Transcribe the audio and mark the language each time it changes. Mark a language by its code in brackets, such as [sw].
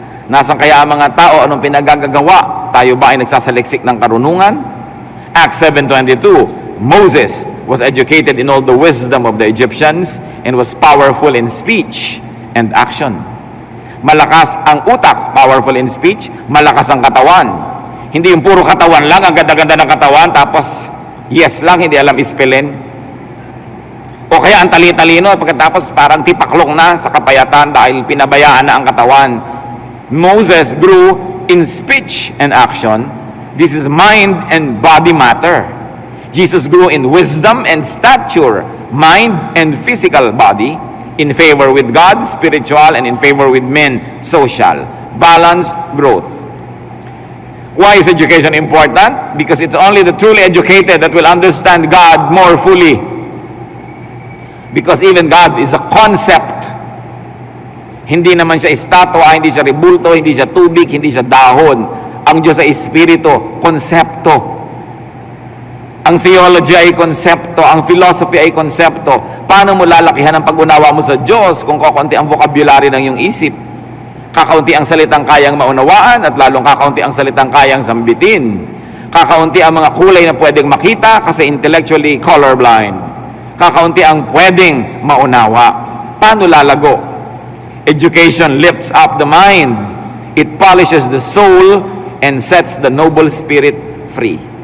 [tl] Nasaan kaya ang mga tao? Anong pinagagagawa? Tayo ba ay nagsasaliksik ng karunungan? [en] Acts 7:22, Moses was educated in all the wisdom of the Egyptians and was powerful in speech and action. [tl] Malakas ang utak, [en] powerful in speech, [tl] malakas ang katawan. Hindi yung puro katawan lang, ang ganda-ganda ng katawan, tapos yes lang, hindi alam ispelin. O kaya ang tali-talino, pagkatapos parang tipaklong na sa kapayatan dahil pinabayaan na ang katawan. [en] Moses grew in speech and action. This is mind and body matter. Jesus grew in wisdom and stature, mind and physical body, in favor with God, spiritual, and in favor with men, social. Balanced growth. Why is education important? Because it's only the truly educated that will understand God more fully. Because even God is a concept. [tl] Hindi naman siya estatwa, hindi siya rebulto, hindi siya tubig, hindi siya dahon. Ang Diyos ay espiritu, konsepto. Ang theology ay konsepto, ang philosophy ay konsepto. Paano mo lalakihan ang pag-unawa mo sa Diyos kung kakaunti ang vocabulary ng iyong isip? Kakaunti ang salitang kayang maunawaan at lalong kakaunti ang salitang kayang sambitin. Kakaunti ang mga kulay na pwedeng makita kasi intellectually colorblind. Kakaunti ang pwedeng maunawa. Paano lalago? [en] Education lifts up the mind. It polishes the soul and sets the noble spirit free.